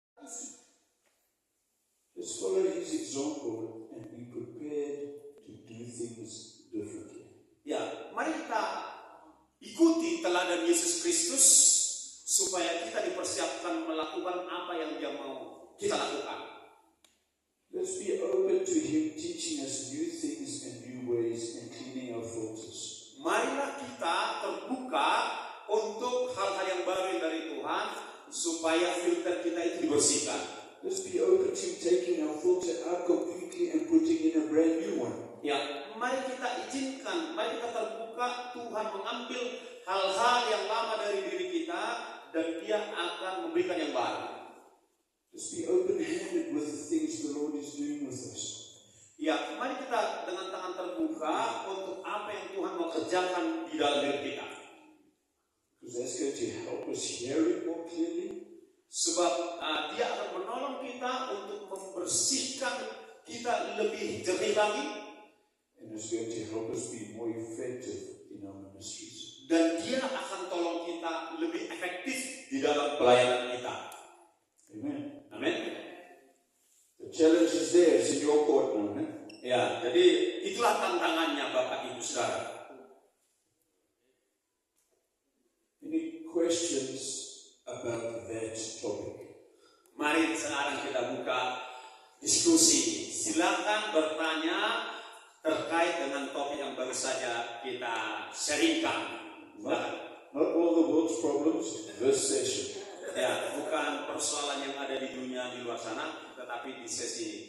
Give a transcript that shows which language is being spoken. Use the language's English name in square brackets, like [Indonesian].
[English] Let's follow his example and be prepared to do things differently. [Indonesian] Ya, mari kita ikuti teladan Yesus Kristus supaya kita dipersiapkan melakukan apa yang Dia mau kita lakukan. [English] Let's be open to him teaching us new things and new ways and cleaning our filters. [Indonesian] Marilah kita terbuka untuk hal-hal yang baru dari Tuhan supaya filter kita itu dibersihkan. [English] Let's be open to taking our filter out completely and putting in a brand new one. [Indonesian] Ya, mari kita izinkan, mari kita terbuka Tuhan mengambil hal-hal yang lama dari diri kita dan Dia akan memberikan yang baru. [English] Let's be open-handed with the things the Lord is doing with us. [Indonesian] Ya, mari kita dengan tangan terbuka untuk apa yang Tuhan mau kerjakan di dalam diri kita. [English] Because that's going to help us hear it more clearly. [Indonesian] Sebab Dia akan menolong kita untuk membersihkan kita lebih jernih lagi. [English] And it's going to help us be more effective in our ministries. [Indonesian] Dan Dia akan tolong kita lebih efektif di dalam pelayanan kita. [English] Amen. [Indonesian] Amin. [English] The challenge is there. It's in your court now. [Indonesian] Ya, jadi itulah tantangannya Bapak Ibu Saudara. [English] Any questions about that topic? [Indonesian] Mari sekarang kita buka diskusi. Silakan bertanya terkait dengan topik yang baru saja kita sharingkan. [English] Not all the world's problems, this session. [Indonesian] Ya, bukan persoalan yang ada di dunia di luar sana, tetapi di sesi ini.